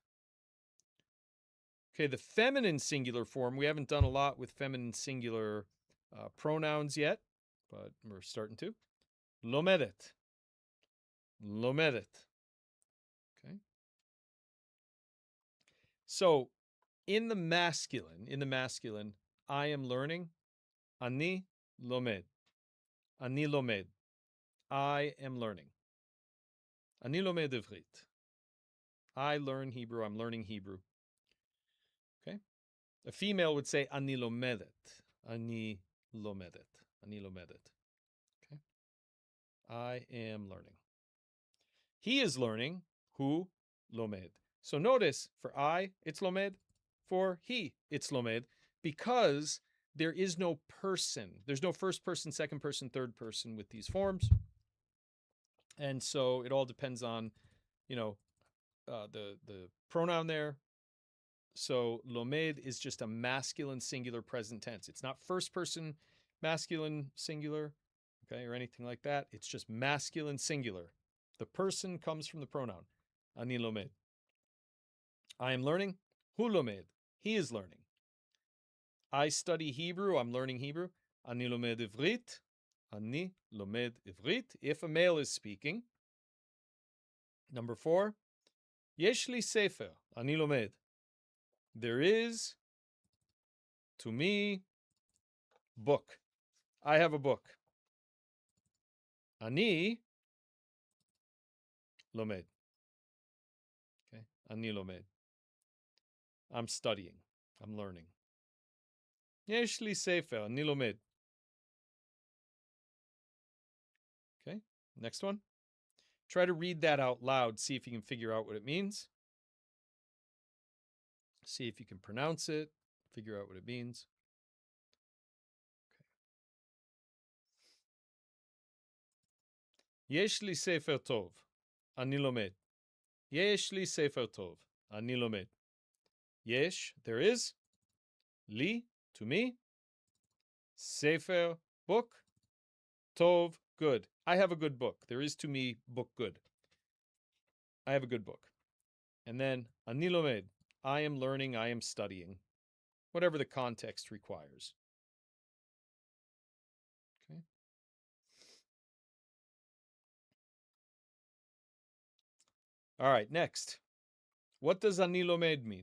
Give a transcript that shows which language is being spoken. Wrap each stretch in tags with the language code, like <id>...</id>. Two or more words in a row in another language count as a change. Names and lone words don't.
<en>Okay, the feminine singular form, we haven't done a lot with feminine singular pronouns yet, but we're starting to.</en> <he>לומדת. לומדת.</he> <en>Okay. So in the masculine, I am learning.</en> <he>אני לומד. אני לומד.</he> <en>I am learning.</en> <he>אני לומד עברית.</he> <en>I learn Hebrew. I'm learning Hebrew. Okay. A female would say</en> <he>אני לומדת. אני לומדת. אני לומדת.</he> <en>Okay. I am learning. He is learning.</en> <he>הוא לומד.</he> <en>So notice for I, it's lomed. For he, it's lomed, because there is no person. There's no first person, second person, third person with these forms. And so it all depends on, the pronoun there. So lomed is just a masculine singular present tense. It's not first person masculine singular, okay, or anything like that. It's just masculine singular. The person comes from the pronoun.</en> <he>אני לומד.</he> <en>I am learning.</en> <he>הוא לומד.</he> <en>He is learning. I study Hebrew. I'm learning Hebrew.</en> <he>אני לומד עברית. אני לומד עברית.</he> <en>If a male is speaking. Number 4.</en> <he>יש לי ספר. אני לומד.</he> <en>There is, to me, book. I have a book.</en> <he>אני לומד. Okay. אני לומד.</he> <en>I'm studying. I'm learning.</en> <he>יש לי ספר. אני לומד.</he> <en>Okay. Next one. Try to read that out loud. See if you can figure out what it means. See if you can pronounce it. Figure out what it means.</en> <he>יש לי ספר טוב. אני לומד. יש לי ספר טוב. אני לומד. Yesh,</he> <en>there is. Li, to me. Sefer, book. Tov, good. I have a good book. There is to me book good. I have a good book. And then</en> <he>אני לומד.</he> <en>I am learning, I am studying. Whatever the context requires. Okay. All right, next. What does</en> <he>אני לומד</he> <en>mean?</en>